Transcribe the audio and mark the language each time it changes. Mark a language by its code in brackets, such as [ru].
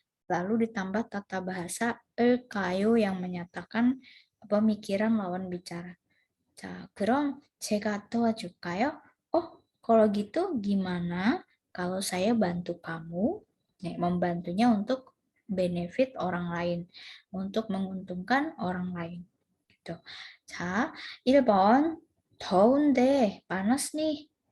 [id] Lalu ditambah tata bahasa kayo yang menyatakan pemikiran lawan bicara. [ko] 자, 그럼 제가 도와줄까요? [id] kalau gitu gimana kalau saya bantu kamu? Nih, membantunya untuk benefit orang lain, untuk menguntungkan orang lain. Gitu. [ko] 자, 1번 더운데 [id] panas nih.